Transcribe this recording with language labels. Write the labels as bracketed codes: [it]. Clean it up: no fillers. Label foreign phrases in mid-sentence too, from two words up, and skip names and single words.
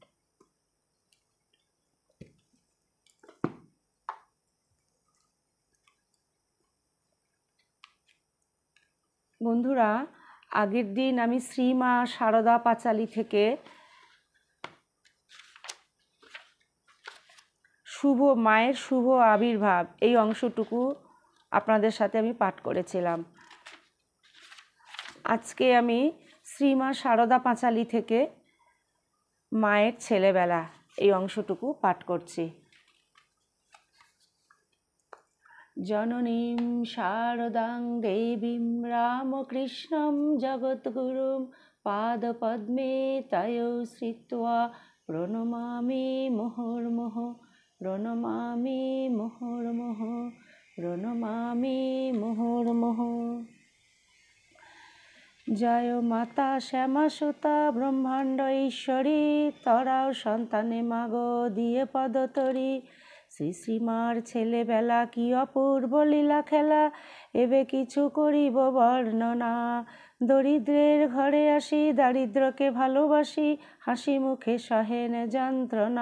[bn] বন্ধুরা, আগের দিন আমি শ্রীমা সারদা পাঁচালী থেকে মায়ের শুভ আবির্ভাব এই অংশটুকু আপনাদের সাথে আমি পাঠ করেছিলাম। আজকে আমি শ্রীমা সারদা পাঁচালী থেকে মায়ের ছেলেবেলা এই অংশটুকু পাঠ করছি। [sa] জননীং শারদাং দেবীং রামকৃষ্ণং জগদ্গুরুং পাদপদ্মে তয়ো শ্রিত্বা প্রণমামি মুহুর্মুহুঃ প্রণমামি মুহুর্মুহুঃ প্রণমামি মুহুর্মুহুঃ। [bn] জয় মাতা শ্যামাসুতা ব্রহ্মাণ্ড ঈশ্বরী, তরাও সন্তানে মাগো দিয়ে পদতরি। শ্রী শ্রীমার ছেলেবেলা কি অপূর্ব লীলা খেলা, এবে কিছু করিব বর্ণনা। দরিদ্রের ঘরে আসি, দারিদ্রকে ভালোবাসি, হাসি মুখে সহেন যন্ত্রণা।